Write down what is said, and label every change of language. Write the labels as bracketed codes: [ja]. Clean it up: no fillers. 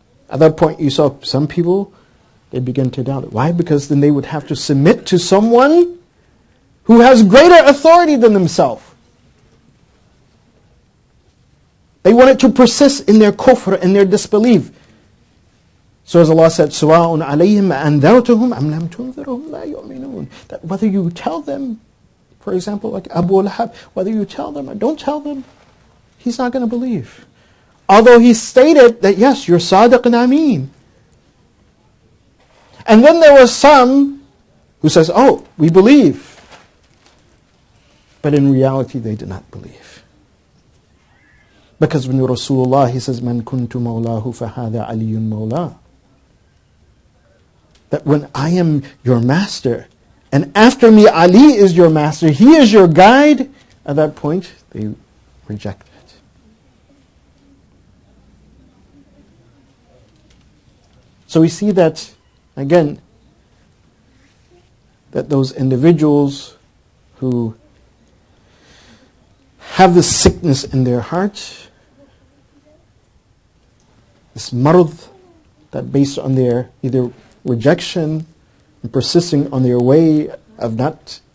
[en] At that point, you saw some people, they begin to doubt it. Why? Because then they would have to submit to someone who has greater authority than themselves. They wanted to persist in their kufr, in their disbelief. So as Allah said, [ar] سُوَاءٌ عَلَيْهِمْ أَنذَرْتُهُمْ أَمْ لَمْ تُنذِرْهُمْ لَا يُؤْمِنُونَ. [en] That whether you tell them, for example, like Abu Lahab, whether you tell them or don't tell them, he's not going to believe. Although he stated that, yes, you're Sadiq and Ameen. And then there was some who says, oh, we believe. But in reality, they did not believe. Because when Rasulullah, he says, [ar] مَنْ كُنْتُ مَوْلَاهُ فَهَذَا عَلِيٌّ مَوْلَاهُ. [en] That when I am your master, and after me Ali is your master, he is your guide, at that point, they reject it. So we see that, again, that those individuals who have this sickness in their heart, this marad, that based on their either rejection and persisting on their way of not